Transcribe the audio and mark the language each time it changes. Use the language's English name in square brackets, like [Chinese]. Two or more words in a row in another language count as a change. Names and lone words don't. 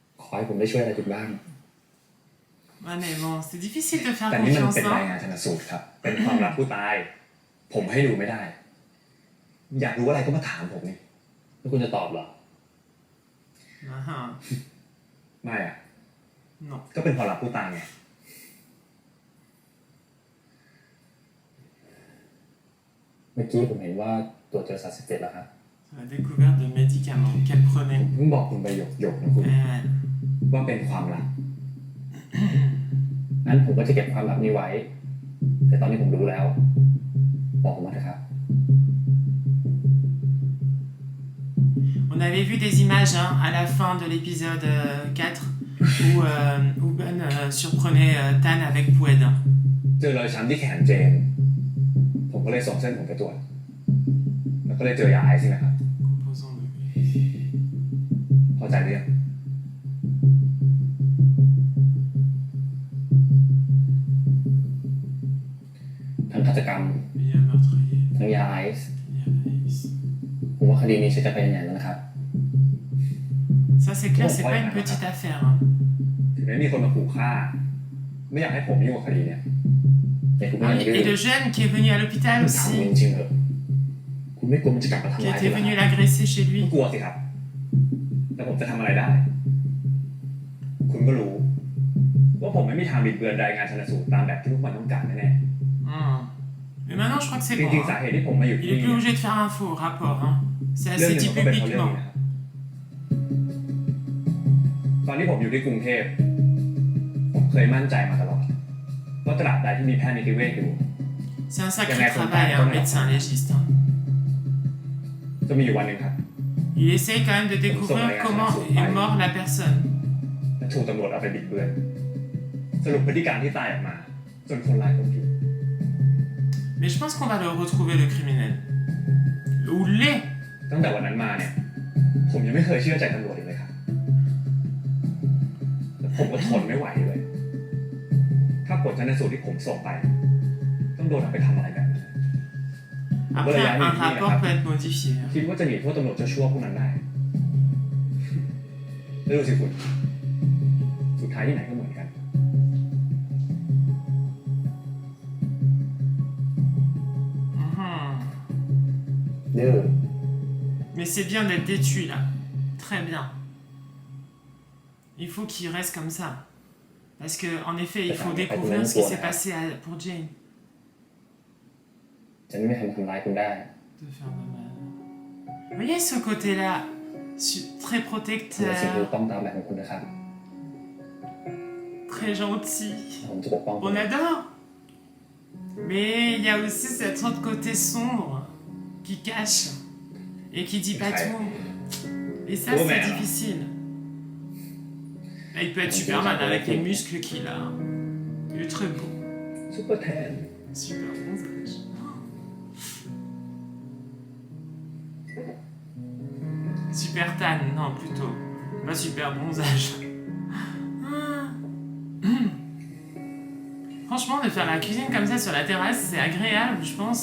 [French] Ouais, mais bon, c'est difficile de faire confiance, hein. [Thai] เป็นความลับผู้ตายผมให้ดูไม่ได้อยากรู้อะไรก็มาถามผมนี่แล้วคุณจะตอบเหรอ ไม่อ่ะ [French] Non. [Thai] ก็เป็นความลับผู้ตายไงเมื่อกี้ผมเห็นว่าตัวเจอสารเสพติดแล้วครับ [French] La découverte de médicaments qu'elle prenait. [Thai] เพิ่งบอกคุณไปหยกๆนะคุณ ว่าเป็นความลับ งั้นผมก็จะเก็บความลับนี้ไว้ แต่ตอนนี้ผมรู้แล้ว บอกผมมาเถอะครับ [French] On avait vu des images hein, à la fin de l'épisode 4 où Ben surprenait Tan avec Poued. [Thai] เจอรอยช้ำที่แขนเจน ผมก็เลยส่งเส้นผมไปตรวจ แล้วก็เลยเจอยาไอซ์ใช่ไหมครับ [French] Composant de... [Thai] พอใจหรือยังทั้งฆาตกรรม [French] Il y a meurtrier, [Thai] ทั้งยาไอซ์ [French] il y a Ice. [Thai] ผมว่าคดีนี้ใช้จะไปยังไงแล้วนะครับ [French] Ça c'est clair, c'est pas une petite affaire. Hein. [Thai] ถึงได้มีคนมาขู่ฆ่า ไม่อยากให้ผมยุ่งกับคดีเนี่ยแต่คุณไม่ [French] Ah [Thai] ยัง [French] oui, [Thai] ดื้อ [French] et le jeune qui est venu à l'hôpital [Thai] ถาม [French] aussi, [Thai] คุณจริงๆเหรอคุณไม่กลัวมันจะกลับมาทำ [French] qui [Thai] ร้าย [French] était [Thai] คุณเหร [French] venu [Thai] อ [French] l'agresser chez [Thai] ไม่ [French] lui. [Thai] กลัวสิครับ แต่ผมจะทำอะไรได้ คุณก็รู้ ว่าผมไม่มีทางบิดเบือนรายงานชันสูตรตามแบบที่พวกมันต้องการแน่ [French] Mais maintenant, je crois que [Thai] ๆ [French] c'est [Thai] จ [French] bon. [Thai] ริงๆ สา [French] Hein. [Thai] เหตุที่ผมมาอยู่ [French] Il [Thai] ที่ [French] est [Thai] นี่ [French] plus obligé de faire un faux rapport. Hein. C'est [Thai] เรื่อง [French] assez [Thai] หนึ่ง [French] dit [Thai] ก็เป็นเพราะเรื่อง [French] publiquement. [Thai] นี้นะครับ ตอนที่ผมอยู่ที่กรุงเทพ ผมเคยมั่นใจมาตลอดว่าตราบใดที่มีแพทย์นิติเวชอยู่ [French] C'est un sacré Il y en a travail, qui ont un pas médecin légiste. Hein. [Thai] จะมีอยู่วันหนึ่งครับ [French] Il essaye quand même de découvrir comment est morte la personne. [Thai] และถูกตำรวจเอาไปบิดเบือน สรุปพฤติการที่ตายออกมา จนคนร้ายต้องผิด [French] Mais je pense qu'on va le retrouver, le criminel. Ou les. [Thai] ตั้งแต่วันนั้นมาเนี่ย ผมยังไม่เคยเชื่อใจตำรวจเลยครับแต่ผมก็ทนไม่ไหวเลย ถ้าผลชันสูตรที่ผมส่งไป ต้องโดนเอาไปทำอะไรแบบนั้น [French] Après, un rapport peut être modifié. [Thai] คิดว่าจะหนีโทษตำรวจจะชั่วพวกนั้นได้แล้วดูสิคุณ สุดท้ายที่ไหนก็เหมือนกัน ดื้อ [French] Mais c'est bien d'être déçu là. Très bien. Il faut qu'il reste comme ça. Parce que en effet, il faut découvrir ce qui s'est passé pour Jane. [Thai] จะไม่มีใครมาทำร้ายคุณได้ [French] De faire de mal. Vous voyez ce côté-là, très [Thai] คุณสิ่งที่ [French] protecteur, [Thai] ต้องตามแบบของคุณนะครับ [French] très gentil. [Thai] ผมจะปกป้องคุณ [French] On adore. Mais il y a aussi cet autre côté sombre qui cache et qui dit pas tout. Et ça, c'est difficile. Là, il peut être Superman avec les muscles qu'il a. Il est très beau. [Thai] ซุปเปอร์แทน [French] Super bronzage. [English] Super tan, [French] non, plutôt. Pas super bronzage. Franchement, de faire la cuisine comme ça sur la terrasse, c'est agréable, je pense.